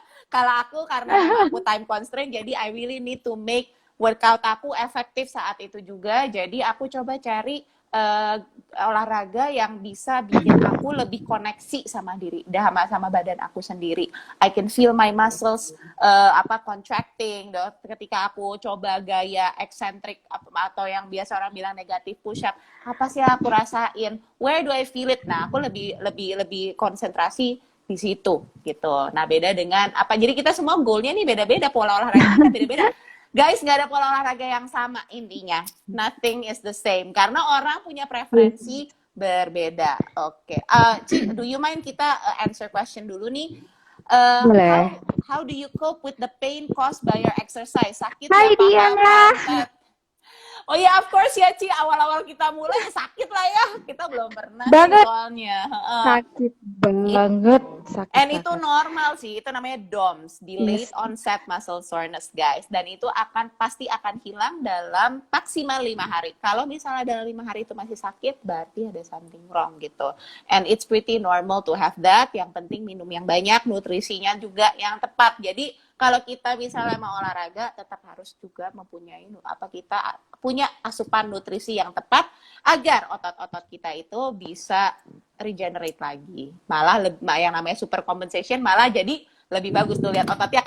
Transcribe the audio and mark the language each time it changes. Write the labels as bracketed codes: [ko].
[id] Kalau aku karena aku time constraint, jadi [en] I really need to make workout [id] aku efektif saat itu juga. Jadi aku coba cari olahraga yang bisa bikin aku lebih koneksi sama diri, sama badan aku sendiri. [en] I can feel my muscles contracting. [id] Ketika aku coba gaya eccentric atau yang biasa orang bilang negatif push up, apa sih aku rasain? [en] Where do I feel it? [id] Nah, aku lebih konsentrasi di situ gitu. Nah beda dengan jadi kita semua goalnya nih beda-beda, pola olahraga kita beda-beda. Guys, nggak ada pola olahraga yang sama intinya. [en] Nothing is the same [id] karena orang punya preferensi berbeda. Oke, Ci, [en] do you mind [id] kita answer question dulu nih? [en] How do you cope with the pain caused by your exercise? [id] Sakit Hai Diana. Oh ya, of course ya Ci, awal-awal kita mulai sakit lah ya. Kita belum pernah banget. Soalnya. Sakit banget. And itu normal sih, itu namanya DOMS, Delayed Onset Muscle Soreness guys. Dan itu pasti akan hilang dalam maksimal 5 hari. Kalau misalnya dalam 5 hari itu masih sakit, berarti ada [en] something wrong [id] gitu. [en] And it's pretty normal to have that. [id] Yang penting minum yang banyak, nutrisinya juga yang tepat. Jadi kalau kita misalnya mau olahraga, tetap harus juga mempunyai kita punya asupan nutrisi yang tepat agar otot-otot kita itu bisa regenerate lagi. Malah yang namanya super compensation malah jadi lebih bagus tuh lihat ototnya.